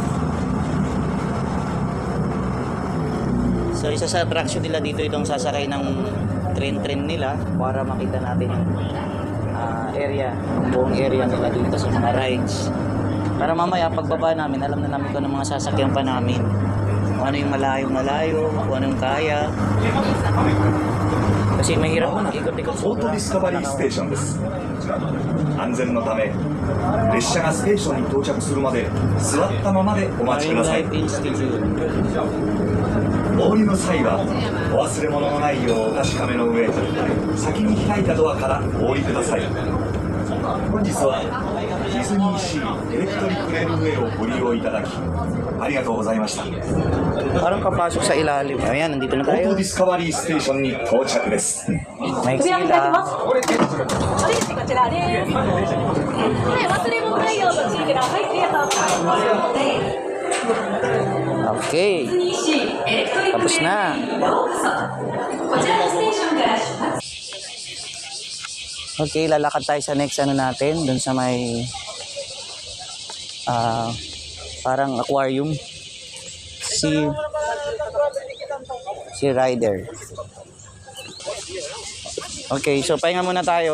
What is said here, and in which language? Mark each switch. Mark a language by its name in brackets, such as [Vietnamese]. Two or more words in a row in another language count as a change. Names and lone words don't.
[Filipino] So isa sa attraction nila dito itong sasakay ng tren nila para makita natin yung area, buong area nila dito sa mga rides. Para mamaya pagbaba namin, alam na namin kung ano mga sasakyan pa namin. Kung ano yung malayo, kung ano yung kaya. Kasi mahirap mo ikot-ikot sa [Japanese] オートディスカバリーステーションです。安全のため列車がステーションに到着するまで座ったままでお待ちください。お降りの際はお忘れ物のないようお確かめの上、先に開いたドアからお降りください。本日はディズニーシーエレクトリックレールウェイをご利用いただきありがとうございました。 [Filipino] Parang kapasok sa ilalim. Ayan, nandito na [Japanese] オー [Filipino] tayo. [Japanese] トディスカバリーステーションに到着です。 [Filipino] May [Japanese] 扉を開きま [Filipino] sila. [Japanese] す。おレジこちらです。はい、忘れ物ないようご注意ください。ありがとうございます。 [Filipino] Okay. [Japanese] ディズニーシーエレクトリック [Filipino] Tapos [Japanese] レール [Filipino] na. [Japanese] へようこそ。こちらのステーションから出発。 [Filipino] Okay, lalakad tayo sa next ano natin. Dun sa may parang aquarium. Si Rider. Okay, so pahinga muna tayo.